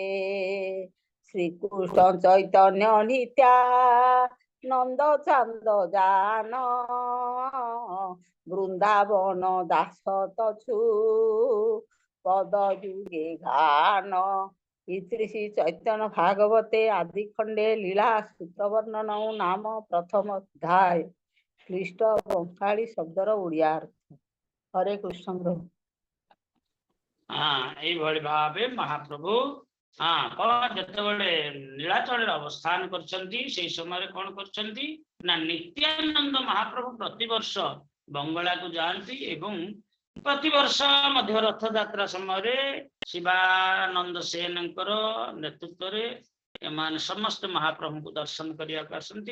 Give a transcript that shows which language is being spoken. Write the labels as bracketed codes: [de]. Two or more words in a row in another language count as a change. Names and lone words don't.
[bn] শ্রীকৃষ্ণ চৈতন্য নিত্যানন্দ চান্দ জান, বৃন্দাবন দাস তছু পদ যুগে গান। ইতি শ্রী চৈতন্য ভাগবতে আদি খণ্ডে লীলা সূত্র বর্ণন নাম প্রথম অধ্যায়। [or] ଖ୍ରୀଷ୍ଟ ବଙ୍ଗାଳୀ ଶବ୍ଦର ଓଡ଼ିଆ ଅର୍ଥ। ହରେ କୃଷ୍ଣ ପ୍ରଭୁ। ଏଇଭଳି ଭାବେ ମହାପ୍ରଭୁ କଣ ଯେତେବେଳେ ନୀଳାଚଳରେ ଅବସ୍ଥାନ କରିଛନ୍ତି, ସେଇ ସମୟରେ କଣ କରିଛନ୍ତି ନା ନିତ୍ୟାନନ୍ଦ ମହାପ୍ରଭୁ ପ୍ରତିବର୍ଷ ବଙ୍ଗଳାକୁ ଯାଆନ୍ତି ଏବଂ ପ୍ରତିବର୍ଷ ମଧ୍ୟ ରଥଯାତ୍ରା ସମୟରେ ଶିବାନନ୍ଦ ସେନଙ୍କର ନେତୃତ୍ୱରେ ଏମାନେ ସମସ୍ତେ ମହାପ୍ରଭୁଙ୍କୁ ଦର୍ଶନ କରିବାକୁ ଆସନ୍ତି।